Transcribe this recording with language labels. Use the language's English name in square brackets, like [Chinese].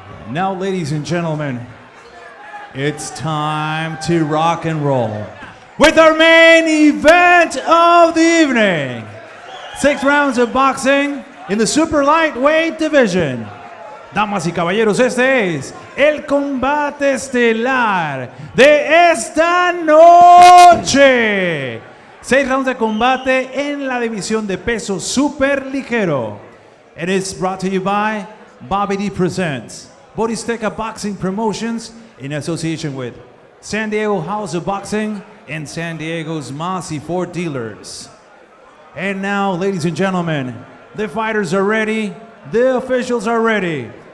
[English] Now, ladies and gentlemen, it's time to rock and roll with our main event of the evening. 6 rounds of boxing in the super lightweight division. [Spanish] Damas y caballeros, este es el combate estelar de esta noche. 6 rounds de combate en la división de peso super ligero. [English] It is brought to you by Bobby D Presents, Borizteca Boxing Promotions in association with San Diego House of Boxing and San Diego's Mossy Ford Dealers. And now, ladies and gentlemen, the fighters are ready, the officials are ready.